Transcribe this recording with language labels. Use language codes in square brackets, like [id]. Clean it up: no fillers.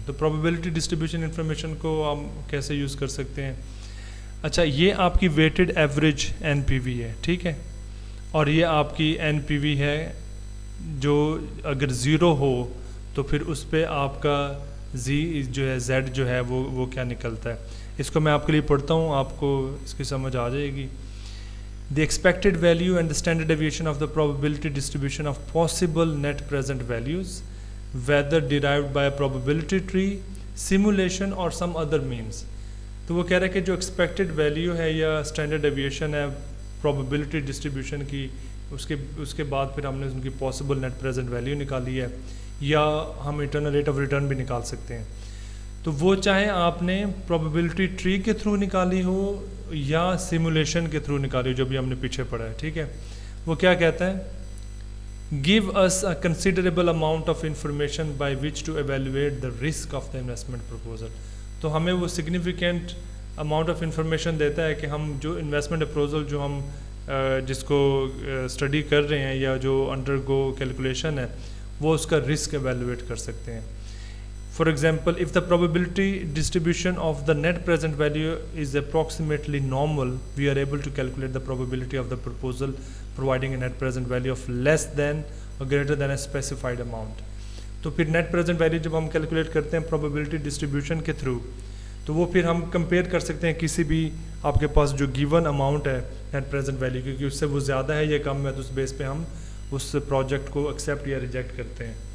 [ur] تو probability distribution information کو ہم کیسے یوز کر سکتے ہیں. اچھا, یہ آپ کی ویٹڈ ایوریج این پی وی ہے, ٹھیک ہے, اور یہ آپ کی این پی وی ہے جو اگر زیرو ہو تو پھر اس پہ آپ کا جو ہے زیڈ جو ہے وہ کیا نکلتا ہے. اس کو میں آپ کے لیے پڑھتا ہوں, آپ کو اس کی سمجھ آ جائے گی. [en] The expected value and the standard deviation of the probability distribution of possible net present values, whether derived by a probability tree, simulation or some other means. [ur] تو وہ کہہ رہا ہے کہ جو ایکسپیکٹڈ ویلیو ہے یا اسٹینڈرڈ ڈیویشن ہے پرابیبلٹی ڈسٹریبیوشن کی, اس کے بعد پھر ہم نے ان کی پاسبل نیٹ پریزنٹ ویلیو نکالی ہے, یا ہم انٹرنل ریٹ آف ریٹرن بھی نکال سکتے ہیں. تو وہ چاہے آپ نے پرابیبلٹی ٹری کے تھرو نکالی ہو یا سیمولیشن کے تھرو نکالی ہو, جو بھی ہم نے پیچھے پڑھا ہے. ٹھیک ہے, وہ کیا کہتا ہے, [en] give us a considerable amount of information by which to evaluate the risk of the investment proposal. [ur] تو ہمیں وہ [en] significant amount of information [ur] دیتا ہے کہ ہم جو investment proposal جو ہم جس کو اسٹڈی کر رہے ہیں یا جو undergo calculation ہے وہ اس کا risk evaluate کر سکتے ہیں. [en] For example, if the probability distribution of the net present value is approximately normal, we are able to calculate the probability of the proposal providing a net present value of less than or greater than a specified amount. [ur] تو پھر net present value جب ہم calculate کرتے ہیں probability distribution کے through, تو وہ پھر ہم کمپیئر کر سکتے ہیں کسی بھی آپ کے پاس جو گیون اماؤنٹ ہے نیٹ پریزنٹ ویلیو کی, کیونکہ اس سے وہ زیادہ ہے یا کم ہے, تو اس بیس پہ ہم اس پروجیکٹ کو ایکسیپٹ یا ریجیکٹ کرتے ہیں.